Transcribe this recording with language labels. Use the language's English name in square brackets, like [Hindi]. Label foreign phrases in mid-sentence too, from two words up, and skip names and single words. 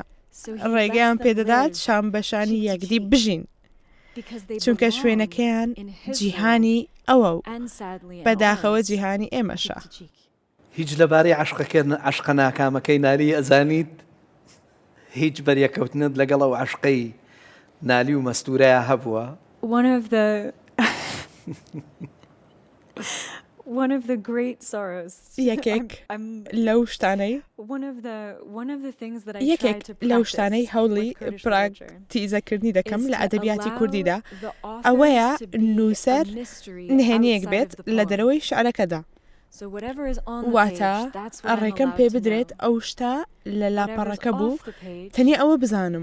[Central Kurdish] ڕێگەیان پێدەدات شام بەشانی یەکدی بژین چونکە شوێنەکەیان جیهانی ئەوە و بەداخەوە جیهانی ئێمەشە. هیچ لەبارەی عشقە ناکامەکەی نالی ئەزانیت؟ هیچ بەریەکەوتنت لەگەڵ ئەو عشقەی نالی و مەستورەیە هەبووە؟ [English] One of the great sorrows. [Central Kurdish] یەکێک لەو شتانەی یەکێک لەو شتانەی هەوڵی پراکتیزەکردنی دەکەم لە ئەدەبیاتی کوردیدا ئەوەیە نووسەر نهێنیەک بێت لە دەرەوەی شعرەکەدا. واتە ڕێکەم پێ بدرێت ئەو شتا لە لاپەڕەکە بوو تەنیا ئەوە بزانم.